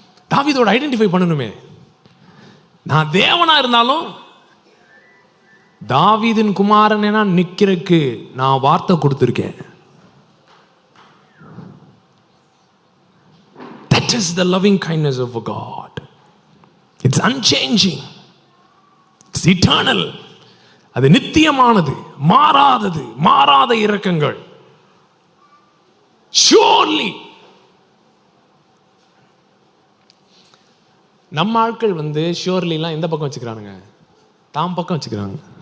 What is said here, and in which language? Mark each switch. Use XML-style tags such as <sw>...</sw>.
<ta>தாவீதோட identify பண்ணணுமே. நான் தேவனா இருந்தாலும் தாவீதின் குமாரனா நிக்கிறதுக்கு நான் வார்த்தை கொடுத்திருக்கேன்.</ta> <en>That is the loving kindness of God. It's unchanging. It's eternal.</en> <ta>அது நித்தியமானது, மாறாதது, மாறாத இரக்கங்கள். Surely நம்ம ஆட்கள் ஷியோர்லிலாம் எந்த பக்கம் வச்சுக்கிறானுங்க? தாம் பக்கம் வச்சுக்கிறாங்க.</ta>